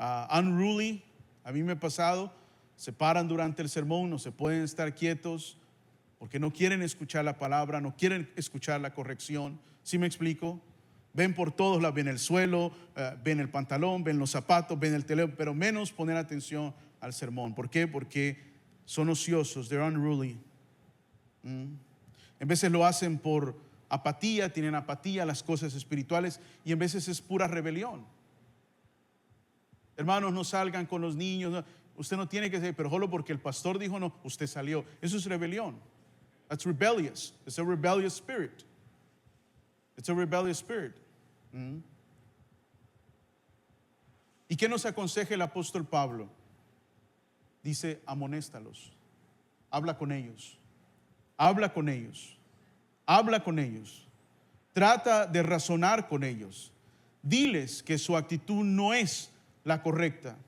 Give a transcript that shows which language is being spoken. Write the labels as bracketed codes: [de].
[es] Unruly, a mí me ha pasado, se paran durante el sermón, no se pueden estar quietos porque no quieren escuchar la palabra, no quieren escuchar la corrección. ¿Sí me explico? Ven por todos lados, ven el suelo, ven el pantalón, ven los zapatos, ven el teléfono, pero menos poner atención al sermón. ¿Por qué? Porque son ociosos, [en] they're unruly. [es] En veces lo hacen por apatía, tienen apatía a las cosas espirituales, y en veces es pura rebelión. Hermanos, no salgan con los niños. No, usted no tiene que ser, pero solo porque el pastor dijo no, usted salió. Eso es rebelión. [en] That's rebellious. It's a rebellious spirit. It's a rebellious spirit. [es] ¿Y qué nos aconseja el apóstol Pablo? Dice, amonéstalos. Habla con ellos. Habla con ellos. Habla con ellos. Trata de razonar con ellos. Diles que su actitud no es la correcta.